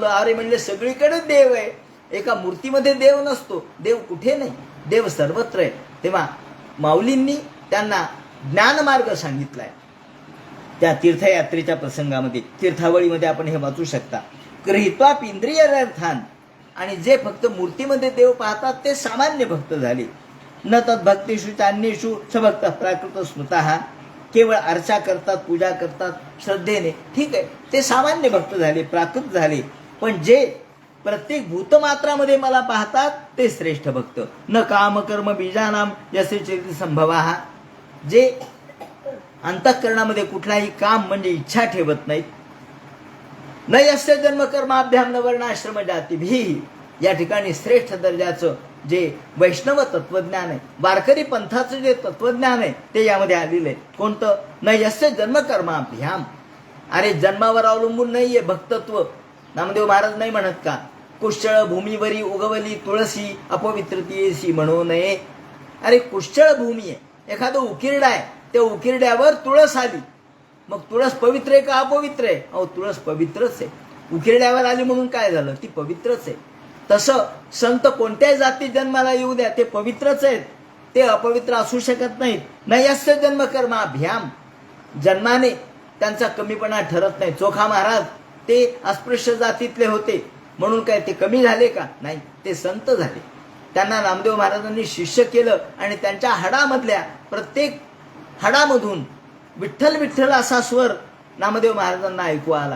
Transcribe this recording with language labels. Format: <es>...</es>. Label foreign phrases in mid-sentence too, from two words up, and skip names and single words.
<mr>अरे म्हणले, सगळीकडे देव आहे, एका मूर्तीमध्ये देव नसतो, देव कुठे नाही, देव सर्वत्र आहे. तेव्हा माऊलींनी त्यांना ज्ञानमार्ग सांगितलाय. त्या तीर्थयात्रेच्या प्रसंगामध्ये, तीर्थावळीमध्ये आपण हे वाचू शकता.</mr> <sa>गृहीत्वा इंद्रियर्थान.</sa> <mr>आणि जे फक्त मूर्तीमध्ये देव पाहतात ते सामान्य भक्त झाले.</mr> <sa>न तद्भक्तेषु चान्येषु सभक्त प्राकृत स्मृतः.</sa> <mr>केवळ अर्चा करतात, पूजा करतात श्रद्धेने, ठीक आहे, ते सामान्य भक्त झाले, प्राकृत झाले. पण जे प्रत्येक भूतमात्रामध्ये मला पाहतात ते श्रेष्ठ भक्त.</mr> <sa>न काम कर्म बीजानाम यसे चेति संभवाः.</sa> <mr>जे अंतःकरणामध्ये कुठलाही काम म्हणजे इच्छा ठेवत नाहीत.</mr> <sa>न यस्य जन्म कर्माभ्याम न वर्णाश्रम जातीभिः.</sa> <mr>या ठिकाणी श्रेष्ठ दर्जाचं जे वैष्णव तत्वज्ञान आहे, वारकरी पंथाचं जे तत्वज्ञान आहे ते यामध्ये आलेलं आहे. कोणतं?</mr> <sa>न यस्य जन्म कर्माभ्याम.</sa> <mr>अरे जन्मावर अवलंबून नाहीये भक्तत्व. नामदेव महाराज नाही म्हणत का, कुशळ भूमीवरी उगवली तुळसी अपवित्रतेसी म्हणू नये. अरे कुशळ भूमी आहे, एखादं उकिरडा आहे, त्या उकिरड्यावर तुळस आली, मग तुळस पवित्र आहे का अपवित्र आहे? अहो तुळस पवित्रच आहे. उकिरड्यावर आली म्हणून काय झालं, ती पवित्रच आहे. तसं संत कोणत्याही जाती जन्माला येऊ द्या, ते पवित्रच आहेत, ते अपवित्र असू शकत नाहीत.</mr> <sa>न यस्य जन्म कर्माभ्याम.</sa> <mr>जन्माने त्यांचा कमीपणा ठरत नाही. चोखा महाराज ते अस्पृश्य जातीतले होते म्हणून काय ते कमी झाले का? नाही, ते संत झाले. त्यांना नामदेव महाराजांनी शिष्य केलं आणि त्यांच्या हाडामधल्या प्रत्येक हाडामधून विठ्ठल विठ्ठल असा स्वर नामदेव महाराजांना ऐकू आला.</mr>